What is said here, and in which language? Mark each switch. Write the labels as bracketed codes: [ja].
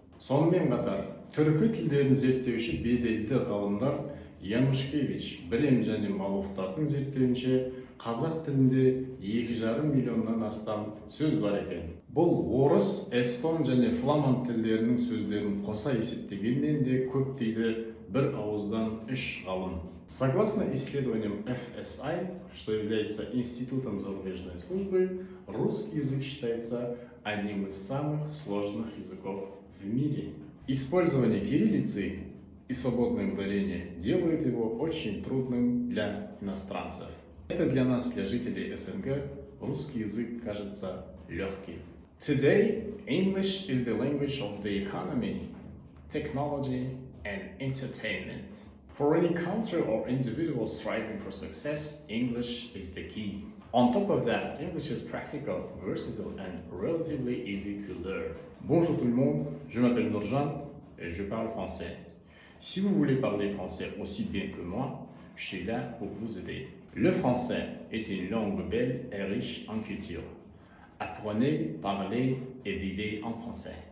[kk] Сонымен қатар, түркі тілдерін зерттеуші беделді ғалымдар Янушкевич, Брем және Маловтардың зерттеуінше, қазақ тілінде 2,5 миллионнан астам сөз бар екен. Бұл орыс, эстон және фламанд тілдерінің сөздерін қоса есептегеннен де көп дейді бір ауыздан үш ғалым. [ru] Согласно исследованиям FSI, что является Институтом зарубежной службы, русский язык считается одним из самых сложных языков в мире. Использование кириллицы и свободное ударение делает его очень трудным для иностранцев. Это для нас, для жителей СНГ, русский язык кажется легким. [en] Today, English is the language of the economy, technology, and entertainment. For any country or individual striving for success, English is the key. On top of that, English is practical, versatile, and relatively easy to learn. [fr] Bonjour tout le monde, je m'appelle Nurjan et je parle français. Si vous voulez parler français aussi bien que moi, je suis là pour vous aider. Le français est une langue belle et riche en culture. Apprenez, parlez et vivez en français.